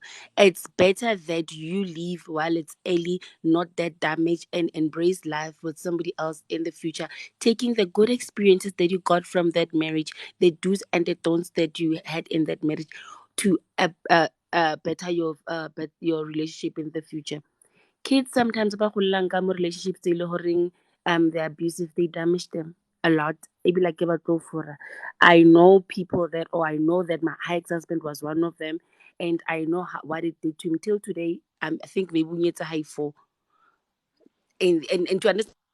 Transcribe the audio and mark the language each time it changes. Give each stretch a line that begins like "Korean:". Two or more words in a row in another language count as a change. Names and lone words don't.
English: It's better that you leave while it's early, not that damage, and embrace life with somebody else in the future, taking the good experiences that you got from that marriage, the do's and the don'ts that you had in that marriage, to better your relationship in the future. Kids sometimes
Tswana: ba golang ka mo
English: relationships
Tswana: tse e le goreng
English: they're abusive, they damage them a lot. Maybe like I know people that, or I know that my ex-husband was one of them, and I know what it did to him till today. I think maybe we need to high for and to understand.